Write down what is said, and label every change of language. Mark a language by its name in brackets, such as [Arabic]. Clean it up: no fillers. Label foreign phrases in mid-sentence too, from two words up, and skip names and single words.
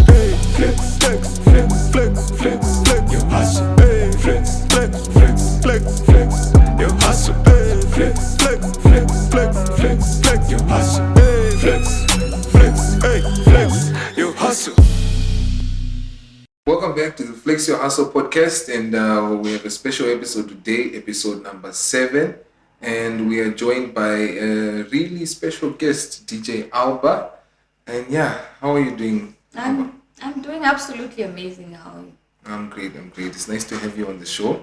[English] Hey, flex, flex, flex, flex, flex, flex, your hustle. Hey, flex, flex, flex, flex, flex, your hustle. Hey, flex, flex, flex, flex, flex, flex, your hustle. Hey, flex, flex, hey, flex, your hustle. Welcome back to the Flex Your Hustle podcast, and we have a special episode today, episode number 7, and we are joined by a really special guest, DJ Alba. And yeah, how are you doing, Alba? I'm doing absolutely amazing. How are you? I'm great. It's nice to have you on the show.